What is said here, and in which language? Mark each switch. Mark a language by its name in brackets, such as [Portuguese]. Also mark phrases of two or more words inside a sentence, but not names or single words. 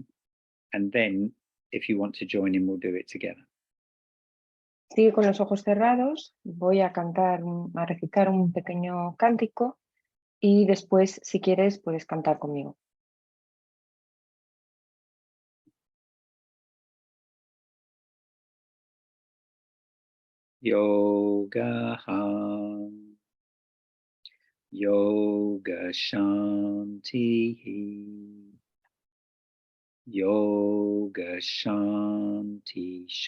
[English] And then if you want to join in, we'll do it together. [Spanish] Sigue con los ojos cerrados, voy a cantar, a recitar un pequeño cántico y después, si quieres, puedes cantar conmigo. [Sanskrit] योग योग शान्ति योग शान्ति